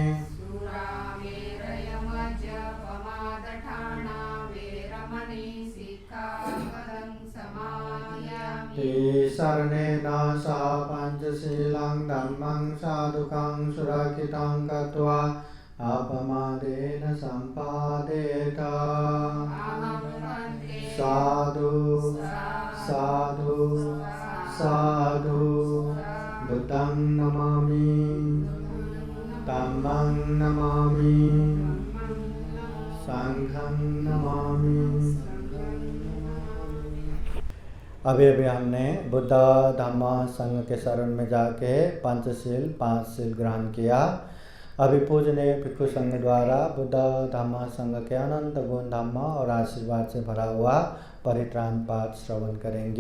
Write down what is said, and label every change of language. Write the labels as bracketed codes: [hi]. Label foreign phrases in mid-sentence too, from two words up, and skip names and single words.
[pi] सुरामेरयमज्जपमादठाना वेरमणि सिक्खापदं समादयामि ते शरणेन सह पञ्चशीलं धम्मं साधुकं सुरक्षितं कृत्वा अपमादेन सम्पादेत अहं भन्ते साधु साधु साधु बुद्धं नमामि धम्मं नमामि संघं नमामि। [hi] अभी हमने बुद्ध धम्म संघ के शरण में जाके पंचशील 5 शील ग्रहण किया। अभी पूजनीय भिक्षु संघ द्वारा बुद्ध धम्म संघ के अनंत गुण धम्म और आशीर्वाद से भरा हुआ परित्राण पाठ श्रवण करेंगे।